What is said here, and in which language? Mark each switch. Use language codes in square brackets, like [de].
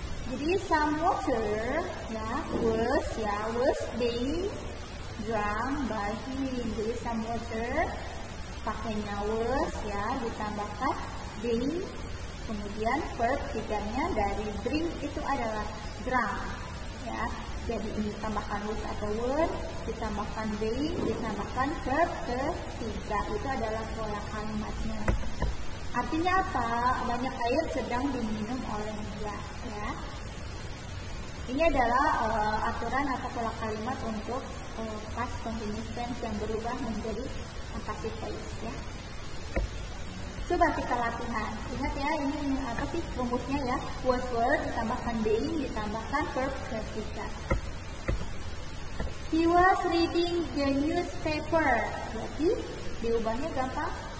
[en] Jadi some water ya was being drunk by him. [id] Jadi [en] some water [id] pakainya was ya, ditambahkan being, kemudian verb tiganya dari drink itu adalah drunk ya. Jadi ini ditambahkan was atau were, ditambahkan being, ditambahkan verb ketiga, itu adalah pola kalimatnya. Artinya apa? Banyak air sedang diminum oleh dia ya. Ini adalah aturan atau pola kalimat untuk past continuous tense yang berubah menjadi passive voice ya. Coba kita latihan. Ingat ya, ini apa sih rumusnya ya? Was were ditambahkan being ditambahkan verb ketiga. [en] He was reading the newspaper. [id] Jadi diubahnya gampang.